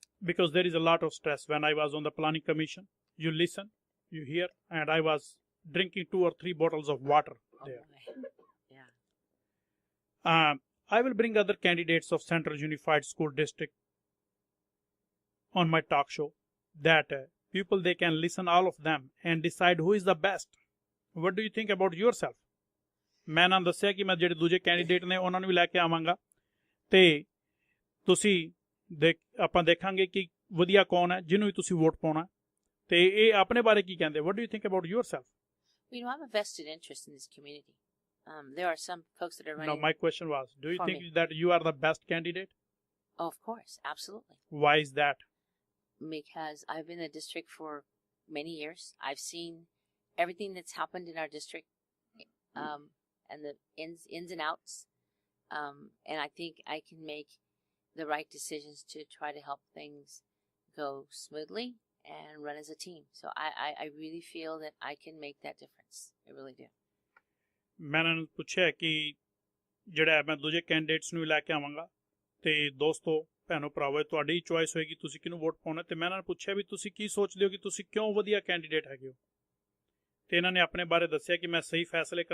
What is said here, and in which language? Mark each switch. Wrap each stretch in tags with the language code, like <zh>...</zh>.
<en>Because there is a lot of stress. When I was on the planning commission, you listen, you hear, and I was drinking 2 or 3 bottles of water there. Yeah. I will bring other candidates of Central Unified School District on my talk show that people, they can listen all of them and decide who is the best. What do you think about yourself?</en> <pa>ਮੈਂ ਨਾ ਦੱਸਿਆ ਕਿ ਮੈਂ ਜਿਹੜੇ ਦੂਜੇ candidate ਨੇ ਉਹਨਾਂ ਨੂੰ ਵੀ ਲੈ ਕੇ ਆਵਾਂਗਾ ਤੇ ਤੁਸੀਂ ਆਪਾਂ ਦੇਖਾਂਗੇ ਕਿ ਵਧੀਆ ਕੌਣ ਹੈ ਜਿਹਨੂੰ ਵੀ ਤੁਸੀਂ ਵੋਟ ਪਾਉਣਾ ਤੇ ਇਹ ਆਪਣੇ ਬਾਰੇ ਕੀ ਕਹਿੰਦੇ</pa> <en>what do you think about yourself? You know, I'm a vested interest in this community. There are some folks that are running. No, my question was, do you think that you are the best candidate? Oh, of course, absolutely. Why is that? Because I've been in the district for many years. I've seen everything that's happened in our district, and the ins and outs. And I think I can make the right decisions to try to help things go smoothly and run as a team. So I really feel that I can make that difference. I really do.</en> <pa>ਮੈਂ ਇਹਨਾਂ ਨੂੰ ਪੁੱਛਿਆ ਕਿ ਜਿਹੜਾ ਮੈਂ ਦੂਜੇ candidates ਨੂੰ ਲੈ ਕੇ ਆਵਾਂਗਾ ਤੇ ਦੋਸਤੋ ਭੈਣੋ ਭਰਾਵੋ ਤੁਹਾਡੀ ਚੁਆਇਸ ਹੋਏਗੀ ਤੁਸੀਂ ਕਿਹਨੂੰ ਵੋਟ ਪਾਉਣਾ ਤੇ ਮੈਂ ਇਹਨਾਂ ਨੂੰ ਪੁੱਛਿਆ ਵੀ ਤੁਸੀਂ ਕੀ ਸੋਚਦੇ ਹੋ ਕਿ ਤੁਸੀਂ ਕਿਉਂ ਵਧੀਆ ਕੈਂਡੀਡੇਟ ਹੈਗੇ ਹੋ ਤੇ ਇਹਨਾਂ ਨੇ ਆਪਣੇ ਬਾਰੇ ਦੱਸਿਆ ਕਿ ਮੈਂ ਸਹੀ ਫੈਸਲੇ ਕਰਾਂ</pa>